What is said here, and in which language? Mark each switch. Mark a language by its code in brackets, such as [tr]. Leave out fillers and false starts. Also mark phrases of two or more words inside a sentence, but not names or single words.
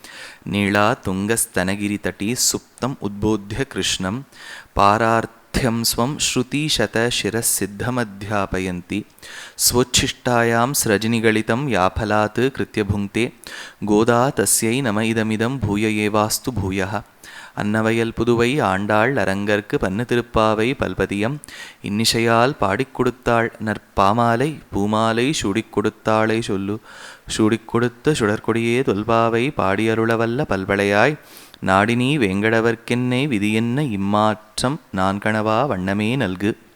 [sa] नीलातुङ्गस्तनगिरितटी सुप्तम् उद्बोध्य कृष्णं पारार्थ्यं स्वं श्रुतिशतशिरःसिद्धमध्यापयन्ति स्वोच्छिष्टायां स्रजनिगलितं याफलात् कृत्य भुङ्क्ते गोदा तस्यै नम इदमिदं भूय एवास्तु भूयः। [ta] அன்னவயல் புதுவை ஆண்டாள் அரங்கற்கு பன்னு திருப்பாவை பல்பதியம் இன்னிசையால் பாடிக் கொடுத்தாள் நற்பாமாலை பூமாலை சூடிக் கொடுத்தாளை சொல்லு சூடிக் கொடுத்த சுடற்கொடியே தொல்பாவை பாடியருளவல்ல பல்வளையாய் நாடினி வேங்கடவர்க்கென்னை விதியென்ன இம்மாற்றம் நான் கணவா வண்ணமே நல்கு.